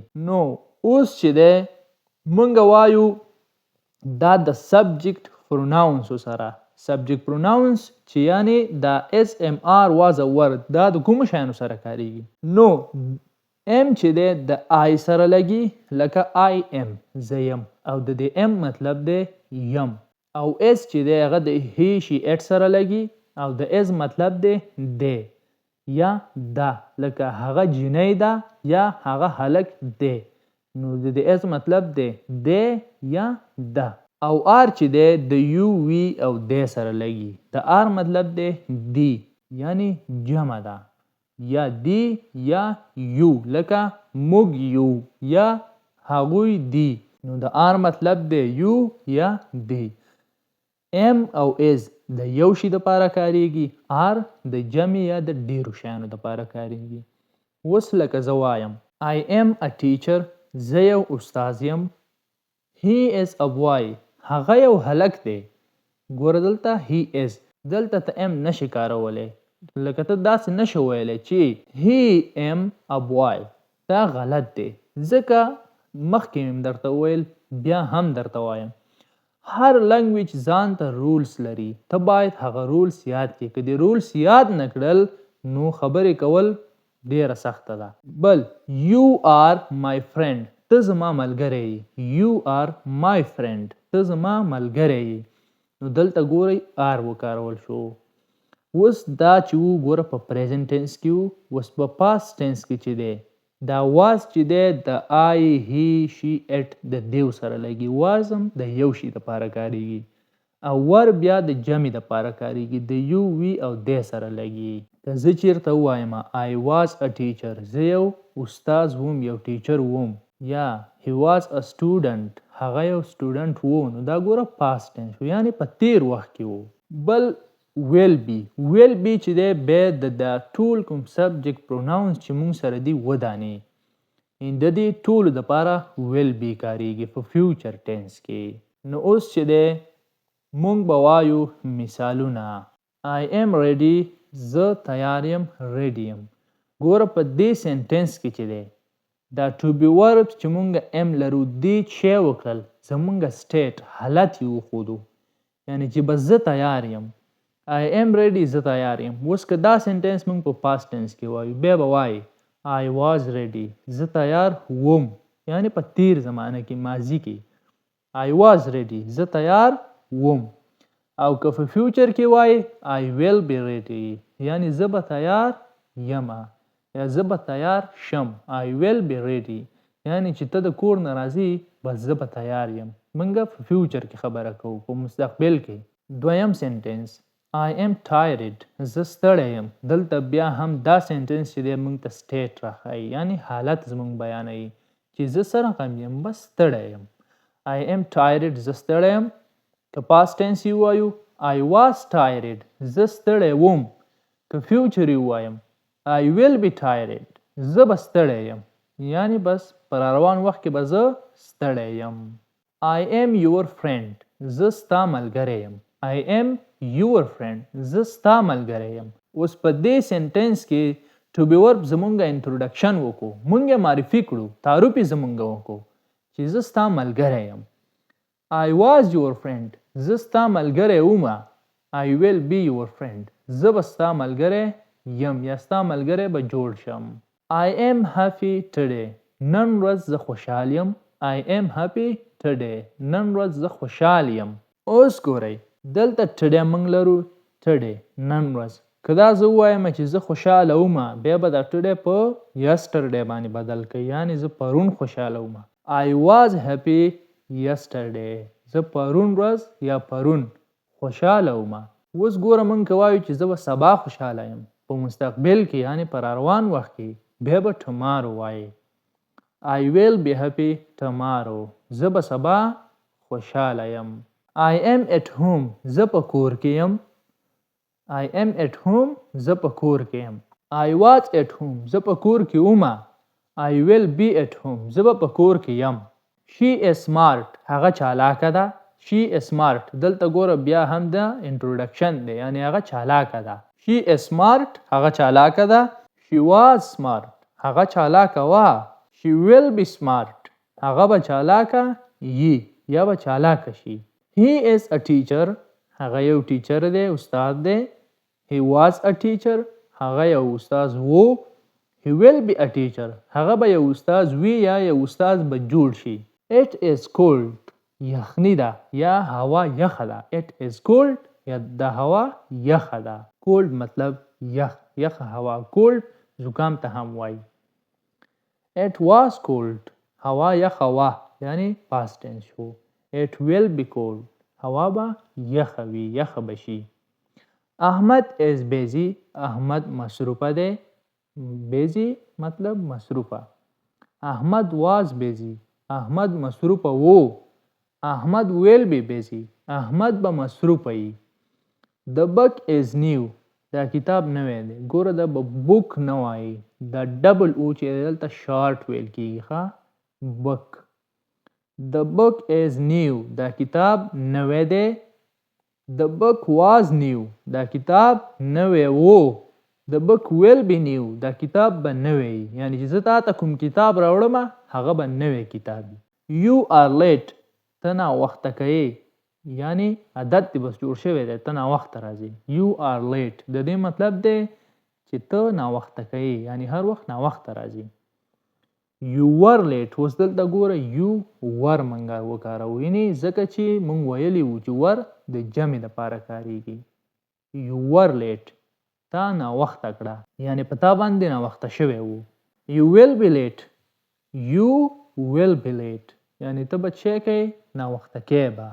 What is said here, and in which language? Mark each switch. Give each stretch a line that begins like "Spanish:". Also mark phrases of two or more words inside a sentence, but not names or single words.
Pashto: نو اوس چې دی مونږ وایو دا د
English: subject pronouns
Pashto: سره.
English: subject pronouns
Pashto: چې یعنی دا SMR was او were دا د کومو شیانو سره کاریږي. نو M چې دی د I سره لګي، لکه
English: I am
Pashto: زه یم، او د دې M مطلب دی یم. او S چې دی هغه د
English: he she it
Pashto: سره لګي او د S مطلب دی دی یا دا، لکه هغه جنۍ ده یا هغه هلک دی، نو د دې S مطلب دی دی یا ده. او R چې دی د
English: you we
Pashto: او دی سره لګي، د R مطلب دی دی یعنی جمع ده، یا دی یا یو، لکه موږ یو یا هغوی دی، نو د آر مطلب دی یو یا دی. am او is د یو شي دپاره کاریږي. are د جمع یا د ډیرو شیانو دپاره کاریږي. اوس لکه زه وایم
English: I am a teacher.
Pashto: زه یو استاد یم.
English: He is a boy.
Pashto: هغه یو هلک دی. ګوره دلته
English: he is
Pashto: دلته ته am نشي کارولی. لکه ته داسې نشي ویلی چې
English: he am a boy.
Pashto: دا غلط دی ځکه مخکې مې درته وویل بیا هم درته وایم هر لنګویج ځان ته رولز لري. ته باید هغه رولز یاد کړې. که د رولز یاد نه کړل نو خبرې کول ډیره سخته ده.
English: بل you are my friend.
Pashto: ته زما ملګری یې.
English: you are my friend.
Pashto: ته زما ملګری یې. نو دلته ګورئ are وکارول شو. اوس دا چې و ګوره په
English: present tense
Pashto: کې و. اوس په
English: past tense
Pashto: کې چې دی دا واز چې دی د
English: I he she it
Pashto: د دیو سره لګي. واز هم د یو شي دپاره کاریږي او ور بیا د جمع دپاره کاریږي. د یو وی او دی سره لګي. که زه چیرته ووایم
English: I was a teacher.
Pashto: زه یو استاد وم یو ټیچر وم. یا
English: he was a student.
Pashto: هغه یو سټوډنټ و. نو دا ګوره
English: past tense
Pashto: شو یعنی په تیر وخت کې و. بل
English: will be. will be
Pashto: چې دی بیا د ټول کوم
English: subject pronouns
Pashto: چې مونږ سره دي ودانې د دې ټولو دپاره
English: will be
Pashto: کاریږي په
English: future tense
Pashto: کې. نو اوس چې دی مونږ به وایو مثالونه.
English: I am ready.
Pashto: زه تیار یم. ready یم. ګوره په دې سنټنس کې چې دی دا
English: to be verbs
Pashto: چې مونږ am لرو دې چې وکړل زمونږ state حالت یې وښودو یعنی چې به زه تیار یم.
English: I am ready.
Pashto: زه تیار یم. اوس که دا سنټنس مونږ په پاست ټینس کې وایو بیا به وایي
English: I was ready.
Pashto: زه تیار وم یعنی په تیر زمانه کې ماضي کې
English: I was ready.
Pashto: زه تیار وم. او که په فیوچر کې وایي
English: I will be ready
Pashto: یعنی زه به تیار یم یا زه به تیار شم.
English: I will be ready
Pashto: یعنی چې ته د کور نه راځې بس زه به تیار یم. موږ په فیوچر کې خبره کوو په مستقبل کې. دویم سنټنس
English: I am tired.
Pashto: زه ستړی یم. دلته بیا هم دا سنټنس چې دی موږ ته سټیټ راښایي یعنی حالت زموږ بیانوي چې زه سره غم یم بس ستړی یم.
English: I am tired.
Pashto: زه ستړی یم. که پاست ټینس یې ووایو
English: I was tired.
Pashto: زه ستړی وم. که فیوچر یې ووایم
English: I will be tired.
Pashto: زه به ستړی یم یعنی بس پر روان وخت کې به زه ستړی یم.
English: I am your friend.
Pashto: زه ستا ملګری یم.
English: I am your friend.
Pashto: زه ستا ملګری یم. اوس په دې سنټنس کې
English: to be verb
Pashto: زمونږ انټروډکشن وکړو. مونږ یې معرفي کړو. تعارف یې زمونږ وکړو چې زه ستا ملګری یم.
English: I was your friend.
Pashto: زه ستا ملګری ومه.
English: I will be your friend.
Pashto: زه به ستا ملګری یم یا ستا ملګری به جوړ شم.
English: I am happy today.
Pashto: نن ورځ زه خوشحال یم.
English: I am happy today.
Pashto: نن ورځ زه خوشحال یم. اوس ګورئ دلته today موږ لرو today نن ورځ. که دا زه ووایم چې زه خوشحاله ومه بیا به دا today په yesterday باندې بدل کړئ یعنی زه پرون خوشحاله ومه.
English: I was happy yesterday.
Pashto: زه پرون ورځ یا پرون خوشحاله ومه. اوس ګوره موږ که وایو چې زه به سبا خوشحاله یم په مستقبل کې یعنی پر روان وخت کې بیا به tomorrow وایي.
English: I will be happy tomorrow.
Pashto: زه به سبا خوشحاله یم.
English: I am at home.
Pashto: زه په کور کې یم.
English: I am at home.
Pashto: زه په کور کې یم.
English: I was at home.
Pashto: زه په کور کې ومه.
English: I will be at home.
Pashto: زه به په کور کې یم.
English: She is smart.
Pashto: هغه چالاکه ده.
English: She is smart.
Pashto: دلته ګوره بیا هم د انټروډکشن دی یعنی هغه چالاکه ده.
English: She is smart.
Pashto: هغه چالاکه ده.
English: She was smart.
Pashto: هغه چالاکه وه.
English: She will be smart.
Pashto: هغه به چالاکه یي یا به چالاکه شي.
English: He is a teacher.
Pashto: هغه یو ټیچر دی استاد دی.
English: He was a teacher.
Pashto: هغه یو استاد وو.
English: He will be a teacher.
Pashto: هغه به یو استاد وي یا یو استاد به جوړ شي.
English: It is cold.
Pashto: یخنی ده یا هوا یخه ده.
English: It is cold
Pashto: یا د هوا یخه ده. cold مطلب یخ. یخه هوا. cold زکام ته هم وایي.
English: It was cold.
Pashto: هوا یخه وه یعنی
English: past tense
Pashto: شو.
English: It will be cold.
Pashto: هوا به یخه وي یخه بشي.
English: احمد is busy.
Pashto: احمد مصروفه دی.
English: busy
Pashto: مطلب مصروفه.
English: احمد was busy.
Pashto: احمد مصروفه وو.
English: احمد will be busy.
Pashto: احمد به مصروف وي.
English: The book is new.
Pashto: دا کتاب نوی دی. ګوره دا به بوک نه وایي. دا ډبل او چې دلته شارټ ویل کېږي ښه بک.
English: The book is new.
Pashto: دا کتاب نوی دی.
English: The book was new.
Pashto: دا کتاب نوی وو.
English: The book will be new.
Pashto: دا کتاب به نوی یعنی چې زه تا ته کوم کتاب راوړم هغه به نوی کتاب وي.
English: You are late.
Pashto: ته ناوخته کوې یعنی عادت دی بس جوړ شوی دی ته ناوخته راځې.
English: You are late
Pashto: د دې مطلب دی چې ته ناوخته کوې یعنی هر وخت ناوخته راځې.
English: You were late.
Pashto: اوس دلته ګوره
English: you were
Pashto: منګه وکاروو یعنی ځکه چې موږ ویلي وو چې were د جمع دپاره کاریږي.
English: You were late.
Pashto: تا ناوخته کړه یعنی په تا باندې ناوخته شوی وو.
English: You will be late. You will be late
Pashto: یعنی ته به څه کوې ناوخته کوې به.